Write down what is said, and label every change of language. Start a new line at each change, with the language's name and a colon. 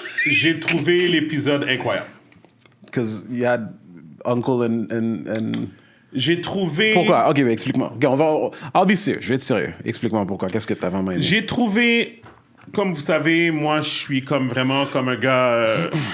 French: J'ai trouvé l'épisode incroyable.
English: Because you had uncle and...
French: J'ai trouvé... Pourquoi? Ok, mais explique-moi.
English: Ok, I'll be serious.
French: Je vais être sérieux. Explique-moi pourquoi. Qu'est-ce que t'as vraiment aimé? J'ai trouvé... Comme vous savez, moi, je suis comme vraiment comme un gars...